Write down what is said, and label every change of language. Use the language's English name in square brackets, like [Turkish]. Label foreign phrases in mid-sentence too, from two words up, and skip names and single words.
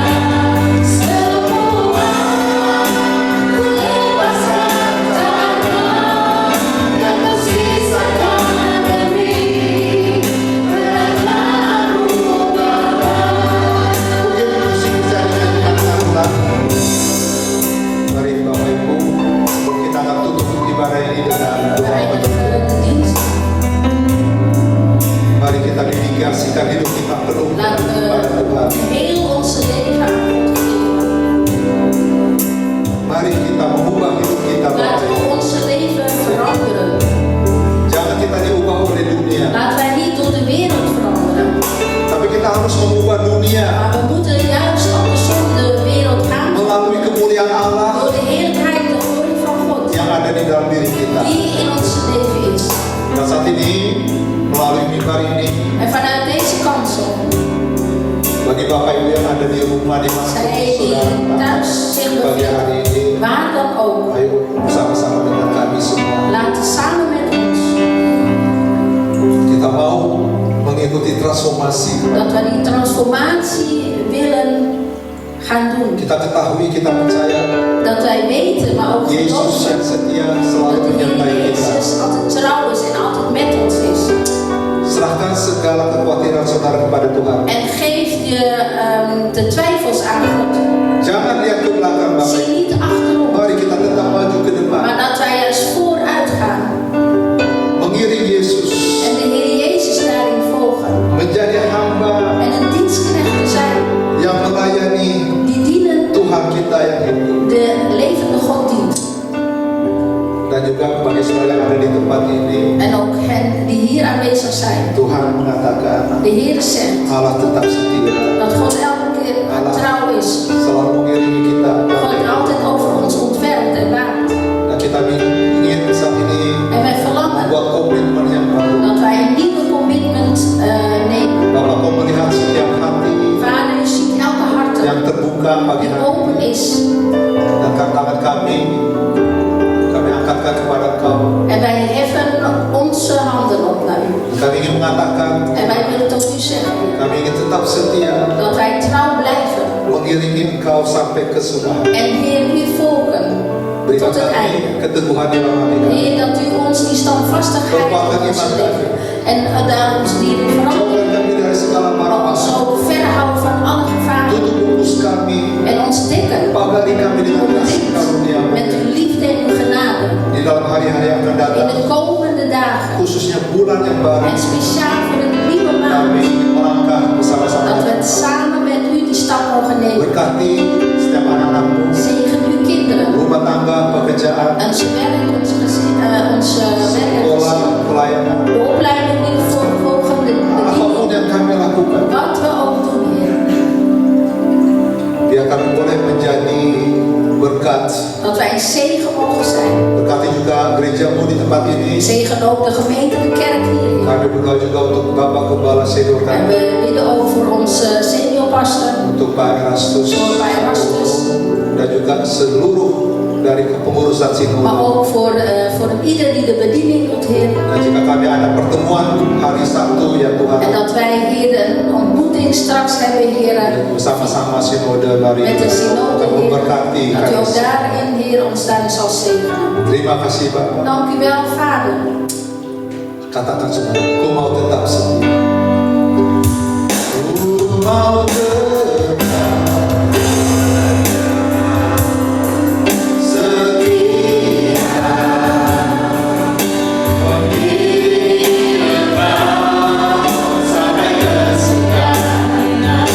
[Indonesian] Semua ku lepaskan tangan yang kau sisakan demi kerajaan-Mu Bapa. Mungkin musik bisa dinyanyikan ulang. Mari Bapak Ibu, kita akan tutup ibadah ini dengan [Dutch] we [Indonesian] doa. [Dutch] eindigen de dienst. [Indonesian] Mari kita dedikasikan hidup kita penuh [Dutch] Laten [Indonesian] kepada Tuhan. [Dutch] we heel onze leven aan God geven. [Indonesian] Mari kita mengubah hidup kita Bapak [Dutch] Laten we [Indonesian] Ibu. [Dutch] onze leven veranderen. [Indonesian] Jangan kita diubah oleh dunia, [Dutch] Laten wij niet door de wereld veranderen. [Indonesian] tapi kita harus mengubah dunia [Dutch] Maar we moeten juist andersom de wereld gaan. [Indonesian] melalui kemuliaan Allah [Dutch] Door de heerlijkheid, de glorie van God. [Indonesian] yang ada di dalam diri kita. [Dutch] Die in ons leven is. [Indonesian] Dan saat ini melalui mimbar ini, [Dutch] En vanuit deze kansel, [Indonesian] bagi Bapak Ibu yang ada di rumah di mana [Dutch] zij die thuis zich [Indonesian] pagi hari [Dutch] bevinden, [Indonesian] ini, [Dutch] waar dan ook, [Indonesian] ayo bersama-sama dengan kami semua. [Dutch] laten samen met ons [Indonesian] Kita mau mengikuti transformasi. [Dutch] dat we die transformatie willen gaan doen. [Indonesian] Kita ketahui, kita percaya [Dutch] Dat wij weten, maar ook [Indonesian] Yesus [Dutch] geloven, [Indonesian] yang setia selalu [Dutch] dat de Heer [Indonesian] menyertai kita. [Dutch] Jezus altijd trouw is en altijd met ons is. [Indonesian] Serahkan segala kekhawatiran saudara kepada Tuhan. [Dutch] En geef je de twijfels aan God. [Indonesian] Jangan lihat ke belakang Bapak [Dutch] Zie [Indonesian] Ibu. [Dutch] niet achterom, [Indonesian] Mari kita tetap maju ke depan. [Dutch] maar dat wij juist vooruit gaan [Indonesian] Mengiring Yesus. [Dutch] en de Heer Jezus daarin volgen. [Indonesian] Menjadi hamba [Dutch] En een dienstknecht zijn [Indonesian] yang melayani [Dutch] die dienen, [Indonesian] Tuhan kita yang hidup. [Dutch] de levende God dient. [Indonesian] Dan juga bagi saudara yang ada di tempat ini, [Dutch] En ook hen die hier aanwezig zijn. [Indonesian] Tuhan mengatakan [Dutch] De Heer zegt [Indonesian] Allah tetap setia, [Dutch] dat God elke keer trouw is. [Indonesian] selalu mengiringi kita. [Dutch] God altijd over ons ontfermt en waakt. [Indonesian] Dan kita ingin saat ini [Dutch] En wij verlangen [Indonesian] membuat komitmen yang baru. [Dutch] dat wij een nieuwe commitment nemen. [Indonesian] Bapak kau melihat setiap hati [Dutch] Vader, u ziet elke hart [Indonesian] yang terbuka pagi [Dutch] die [Indonesian] hari [Dutch] open [Indonesian] ini. [Dutch] is. [Indonesian] Dan tangan kami angkatkan kepada Engkau. [Dutch] En wij heffen onze handen op naar u. [Indonesian] Kami ingin mengatakan, [Dutch] En wij willen tot u zeggen [Indonesian] kami ingin tetap setia [Dutch] dat wij trouw blijven. [Indonesian] mengiringi Engkau sampai kesudahan. [Dutch] En Heer, u volgen [Indonesian] Berikan [Dutch] tot het [Indonesian] kami [Dutch] einde. [Indonesian] keteguhan di dalam hati kami. [Dutch] Heer, dat u ons die standvastigheid in ons leven en daar ons die verandering [Indonesian] Jauhkan kami dari segala mara [Dutch] ons [Indonesian] bahaya. [Dutch] zo verhouden van alle gevaren [Indonesian] Tutup bungkus kami, [Dutch] en ons dekken [Indonesian] pagari kami dengan kasih karunia-Mu. [Dutch] met uw liefde en uw genade [Indonesian] Di dalam hari-hari yang akan [Dutch] in [Indonesian] datang, [Dutch] de komende dagen [Indonesian] khususnya bulan yang baru, [Dutch] en speciaal voor de nieuwe [Indonesian] kami [Dutch] maand [Indonesian] ingin melangkah bersama-sama. [Dutch] dat we het samen met u die stap mogen nemen. [Indonesian] Berkati setiap anak-anak-Mu, [Dutch] Zegen uw kinderen, [Indonesian] rumah tangga, pekerjaan, [Dutch] onze werk, ons gezin, onze werk en [Indonesian] sekolah, [Dutch] gezin, [Indonesian] pelayanan, [Dutch] de opleiding die we volgen, de [Indonesian] apapun [Dutch] bediening, [Indonesian] yang kami lakukan, [Dutch] wat we ook doen, Heer. [Indonesian] biar kami boleh menjadi berkat. [Dutch] Dat wij een zegen mogen zijn. [Indonesian] Berkati juga gereja-Mu di tempat ini. [Dutch] Zegen ook de gemeente, de kerk hier, Heer. [Indonesian] Kami berdoa juga untuk Bapak Gembala Senior [Dutch] En [Indonesian] kami, [Dutch] we bidden ook voor onze [English] senior pastor, [Indonesian] untuk Pak Erastus, [Dutch] voor Pak Erastus, [Indonesian] dan juga seluruh dari kepengurusan [Dutch] maar [Indonesian] Sinode. [Dutch] ook voor ieder die de bediening doet, Heer. [Indonesian] Dan jika kami ada pertemuan hari Sabtu ya [Dutch] En [Indonesian] Tuhan, [Dutch] dat wij hier een ontmoeting straks hebben, Heer. [Indonesian] bersama-sama Sinode mari [Dutch] Met de synode, [Indonesian] kita [Dutch] Heer. [Indonesian] memberkati [Dutch] Dat u ook [Indonesian] kami. [Dutch] daarin, Heer, ons daarin zal zegenen. [Indonesian] Terima kasih Bapak. [Dutch] Dank u wel, Vader. [Indonesian] Katakan semua, ku mau tetap setia. Ku mau tetap setia. Mengiring Engkau sampai kesudahan.